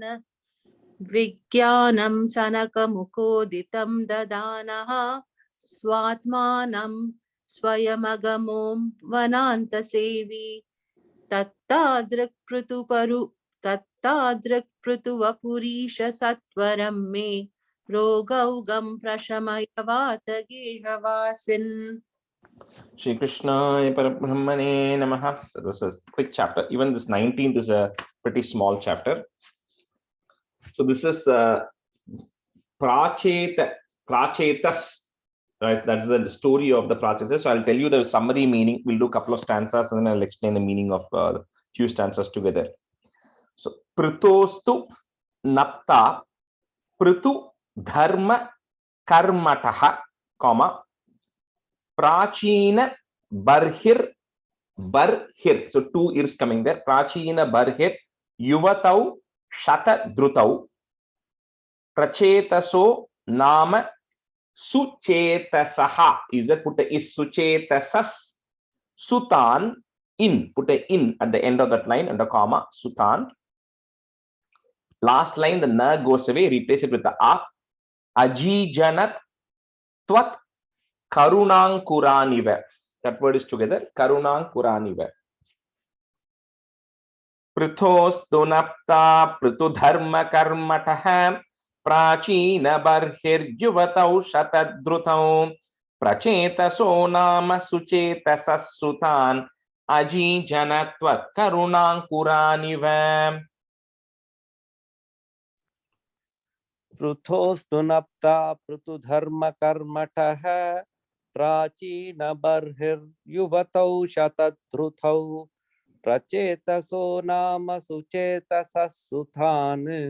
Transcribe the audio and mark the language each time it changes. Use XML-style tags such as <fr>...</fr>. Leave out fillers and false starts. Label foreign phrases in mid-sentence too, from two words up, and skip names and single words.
<sa>विज्ञानं सनकमुखोदितं दधानः स्वात्मानं स्वयमगमो वनान्त सेवी तत्तादृक् पृथुव पुरीश सत्वरं मे रोगौघं प्रशमय वात गेह वासिन्. श्री कृष्ण परब्रह्मणे नमः.</sa> <en>That was a quick chapter. Even this 19th is a pretty small chapter. So this is Prachetas, right? That's the story of the Prachetas. So I'll tell you the summary meaning. We'll do a couple of stanzas and then I'll explain the meaning of a few stanzas together.</en> <sa>So पृथोस्तु नप्ता पृथु धर्म कर्मठः, comma, प्राचीन बर्हिर् बर्हिर्.</sa> <en>So 2 ears coming there.</en> <sa>प्राचीन बर्हिर् युवतौ शत द्रुतौ प्रचेतसो नाम सुचेतसः.</sa> <en>Is that put a is</en> <sa>सुचेतसस् सुतान्</sa> <en>in, put a in at the end of that line and a comma, sutan. Last line, the na goes away, replace it with the a.</en> <sa>अजीजनत् त्वत् करुणाङ्कुरानिव.</sa> <en>That word is together,</en> <sa>karunankuraniva. पृथोस्तुनप्ता पृथुधर्म कर्मठः प्राचीन बर्हिर्युवतौ शतद्रुतौ प्रचेतसो नाम सुचेतससुतान् अजीजनत्वत् करुणाङ्कुरानिव. पृथोस्तुनप्ता पृथुधर्म कर्मठः प्राचीन बर्हिर्युवतौ शतधृतौ प्रचेतसो नाम सुचेतससुतान्</sa>